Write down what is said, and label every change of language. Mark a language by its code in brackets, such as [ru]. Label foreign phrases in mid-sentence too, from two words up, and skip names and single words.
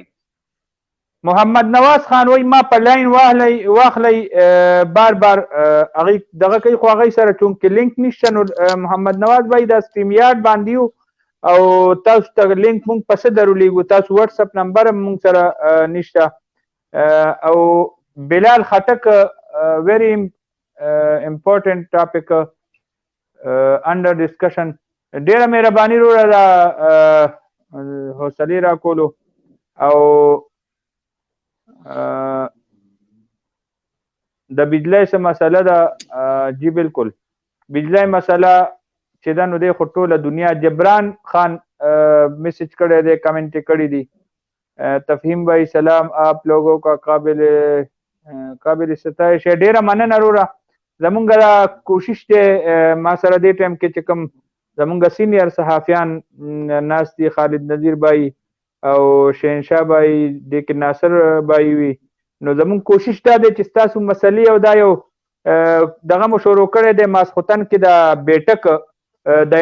[ps] محمد نواز خان وای ما په لاین واخلی بار هغه دغه کوي خو هغه سره چونکې لینک نشته نو محمد نواز وای د سټریم یارډ باندې او تاسو ته لینک مونږ پسې درولېږو تاسو واتس اپ نمبر مونږ سره نشته او بلال خټک [en] very important topic under discussion [ps] ډیره مهرباني وروره دا حوصلې راکولو او د بجلی څه مسله ده جی بالکل بجلی مسله چې دا نو دی خو ټوله دنیا جبران خان میسج کړی دی کمنټ کړی دی تفهیم بھائی سلام [ur] آپ لوگوں کا قابل ستایش ہے [ps] ډیره مننه وروره زمونږ دا کوشش دی ما سره دې ټایم کې چې کوم زمونږ سینیر صحافیان ناست دي خالد نذیر بھائی او شهنشاه بھائی د کې ناصر بھائی وي نو زمونږ کوشش دا دی چې ستاسو مسلې او دا یو دغه مو شروع کړی دی ماسخوتن کې د بیټک د